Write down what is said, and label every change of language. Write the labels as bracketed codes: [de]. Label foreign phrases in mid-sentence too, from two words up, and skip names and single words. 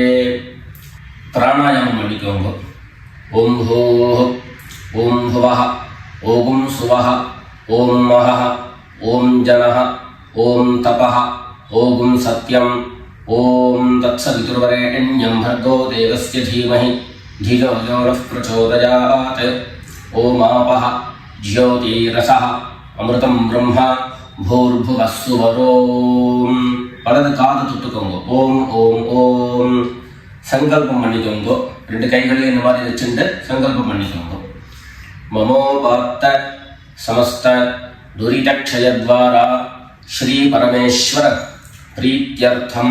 [ta] பிராணாயாமம் பண்ணிக்கோங்க. [sa] ओम् भूः, ओम् भुवः, ओम् स्वः, ओम् महः, ओम् जनः, ओम् तपः, ओम् सत्यम्, ओम् तत्सवितुर्वरेण्यम् भर्गो देवस्य धीमहि धियो यो नः प्रचोदयात्. ओम् आपः ज्योतीरसः अमृतम् ब्रह्म भूर्भुवः स्वरोम्. [ta] வலது காது தொட்டுக்கோங்க. [sa] ओम् ओम् ओम्. [ta] சங்கல்பம் பண்ணிக்கோங்க. 2 கைகளையும் இந்த மாதிரி வச்சுட்டு சங்கல்பம் பண்ணிக்கோங்க. [sa] ममोपात्त समस्त दुरितक्षयद्वारा श्री परमेश्वर प्रीत्यर्थम्